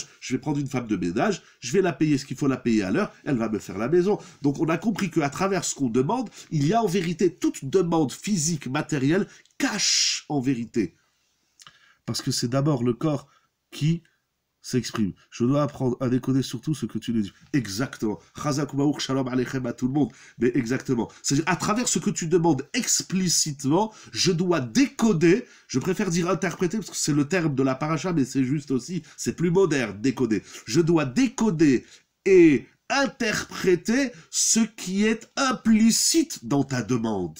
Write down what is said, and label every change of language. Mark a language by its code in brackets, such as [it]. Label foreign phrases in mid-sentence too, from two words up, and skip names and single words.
[fr] Je vais prendre une femme de ménage, je vais la payer ce qu'il faut la payer à l'heure, elle va me faire la maison. Donc on a compris qu'à travers ce qu'on demande, il y a en vérité toute demande physique, matérielle, cache en vérité. Parce que c'est d'abord le corps qui s'exprime. Je dois apprendre à décoder surtout ce que tu nous dis. Exactement. [he] חזק וברוך שלום עליכם [fr] à tout le monde. Mais exactement. C'est-à-dire, à travers ce que tu demandes explicitement, je dois décoder, je préfère dire interpréter, parce que c'est le terme de la paracha, mais c'est juste aussi, c'est plus moderne, décoder. Je dois décoder et interpréter ce qui est implicite dans ta demande.